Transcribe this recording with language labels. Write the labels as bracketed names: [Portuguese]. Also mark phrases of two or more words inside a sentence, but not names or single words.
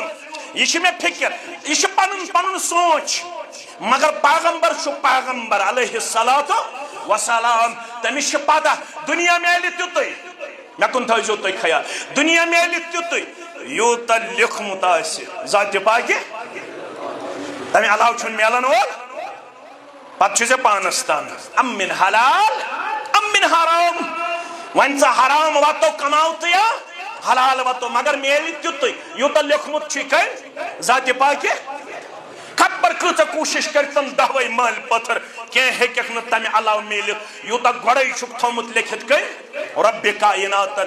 [Kashmiri] یہ چھِ مےٚ فِکر، یہ چھُ پنُن پنُن سونچ، مگر پیغمبر چھُ پیغمبر [Arabic] علیہ الصلوۃ والسلام، [Kashmiri] تٔمِس چھِ پتہ دنیا میلہِ تیُتُے، مےٚ کُن تھٲیزیو تُہۍ خیال، دنیا میلہِ تیُتُے یوٗتاہ لیوٚکھمُت آسہِ ذاتِ پاکہِ، تمہِ علاوٕ چھُنہٕ میلن وول، پتہٕ چھُ ژےٚ پانس تام [Arabic] ام من حلال ام من حرام، [Kashmiri] وۄنۍ ژٕ حرام وتو کماو تہٕ یا حلال وتو، مگر میلہِ تیُتُے یوٗتاہ لیوٚکھمُت چھُے کٔمۍ؟ ذاتِ پاکہِ۔ خبر کۭژاہ کوٗشِش کٔرۍ تِم دہوے مٲلۍ پٔتھر کینٛہہ ہیٚکٮ۪کھ نہٕ تَمہِ علاوٕ میٖلِتھ یوٗتاہ گۄڈَے چھُکھ تھوٚمُت لیکھِتھ کٔرۍ رۄبِ کائناتن.